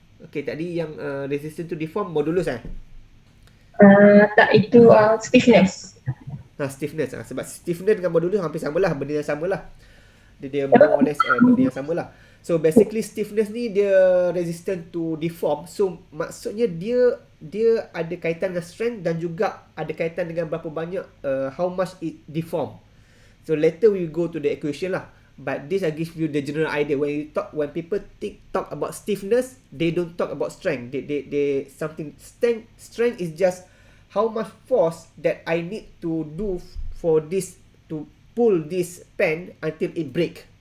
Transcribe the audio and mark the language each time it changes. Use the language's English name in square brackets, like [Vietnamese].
[English] Okay, [Malay] tadi yang [English] resistant to deform modulus [Malay] tak, itu stiffness. Stiffness sebab stiffness dengan modulus hampir sama lah, benda yang sama lah. Dia [English] more or less [Malay] benda yang sama lah. [English] So basically stiffness [Malay] ni dia [English] resistant to deform. [Malay] So maksudnya dia ada kaitan dengan strength dan juga ada kaitan dengan berapa banyak [English] how much it deform. So later we go to the equation [Malay] lah. [English] But this I give you the general idea. When people talk about stiffness, they don't talk about strength. They something strength is just how much force that I need to do for this to pull this pen until it break.